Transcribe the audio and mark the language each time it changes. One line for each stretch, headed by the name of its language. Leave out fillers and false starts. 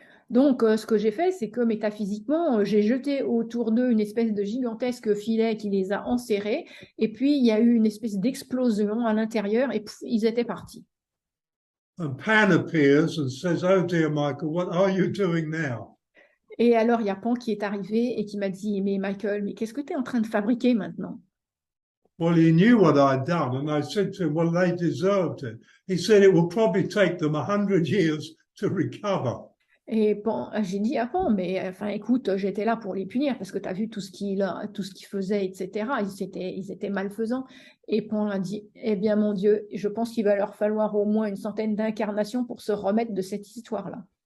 French: Donc, ce que j'ai fait, c'est que métaphysiquement, j'ai jeté autour d'eux une espèce de gigantesque filet qui les a enserrés, et puis il y a eu une espèce d'explosion à l'intérieur, et ils étaient partis.
English: And Pan appears and says, "Oh dear, Michael, what are you doing now?"
French: Et alors, il y a Pan qui est arrivé et qui m'a dit, mais Michael, mais qu'est-ce que tu es en train de fabriquer maintenant?
English: Well, he knew what I'd done, and I said to him, "Well, they deserved it." He said, "It will probably take them 100 years to recover."
French: Et Pan, j'ai dit, ah Pan, mais enfin, écoute, j'étais là pour les punir parce que tu as vu tout ce qu'ils faisaient, etc. Ils étaient malfaisants. Et Pan a dit, eh bien, mon Dieu, je pense qu'il va leur falloir au moins une centaine d'incarnations pour se remettre de cette histoire-là.